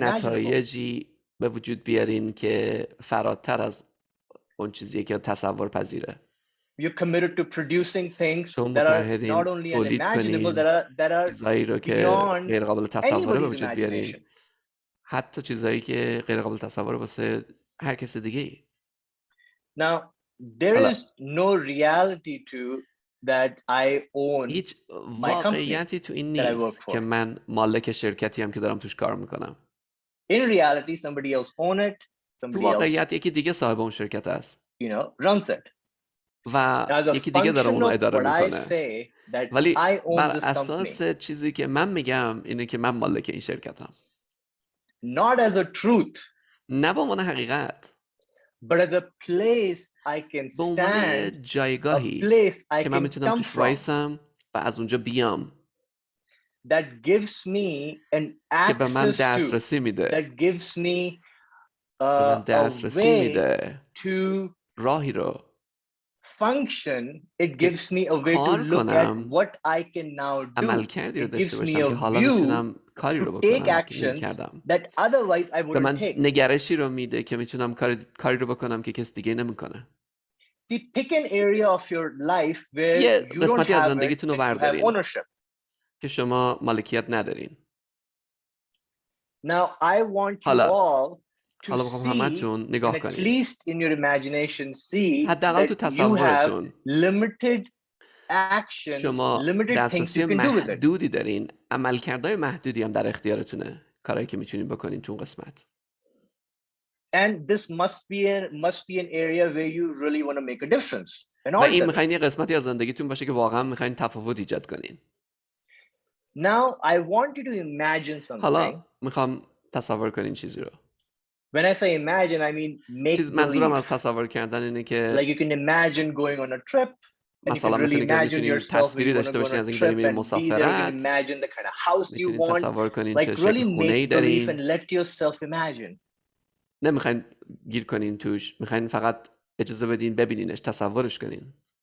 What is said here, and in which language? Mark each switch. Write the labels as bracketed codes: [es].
[fa] نتایجی به وجود بیارین که فراتر از اون چیزیه که تصور پذیره. [en] You're committed to producing things that are not only unimaginable, that are beyond anybody's imagination. [fa] حتی چیزایی که غیر قابل تصور واسه هر کس دیگه ای. [en] Now, there is no reality to that I own [fa] هیچ [en] my company [fa] واقعیتی تو این نیست که من مالک شرکتی هم که دارم توش کار میکنم. [en] In reality, somebody else own it. [fa] تو واقعیت یکی دیگه صاحب اون شرکت است. [en] Runs it. [fa] و یکی دیگه داره اونو اداره میکنه. ولی بر اساس چیزی که من میگم اینه که من مالک این شرکتم. [en] Not as a truth. [fa] نه به عنوان حقیقت. [en] But as a place I can stand. [fa] جایگاهی که من میتونم توش وایسم و از اونجا بیام. [en] That gives me an access to. That gives me a way to [fa] راهی رو [en] function. It gives me a way to look at what I can now do. It gives me a view to take actions that otherwise I wouldn't take. [fa] نگرشی رو میده که میتونم کاری رو بکنم که کس دیگه نمیکنه. [en] See, pick an area of your life where you don't have it, and you have ownership. [fa] که شما مالکیت ندارین. [en] Now I want you all to see, and at least in your imagination, see that you have limited actions, limited things you can do with it. [fa] محدودی دارین، عملکردهای محدودی هم در اختیارتونه، کارهایی که میتونین بکنین تو قسمت. [en] And this must be an area where you really want to make a difference. [fa] و این میخواین یه قسمتی از زندگیتون باشه که واقعا میخواین تفاوت ایجاد کنین. [en] Now I want you to imagine something. [fa] حالا میخوام تصور کنین چیزی رو. [en] When I say imagine, I mean make believe. [fa] منظورم از تصور کردن اینه که [en] like you can imagine going on a trip. [fa] مثلا مثل اینکه میتونین تصویری داشته باشین از اینکه دارین میرین مسافرت. [en] Imagine the kind of house you [fa] میتونین [en] want. [fa] تصور کنین [en] like [fa] چه [en] really [fa] شکل خونه‌ای [en] make believe [fa] دارین. [en] and let yourself imagine. [fa] نمیخواین گیر کنین توش، میخواین فقط اجازه بدین ببینینش، تصورش کنین.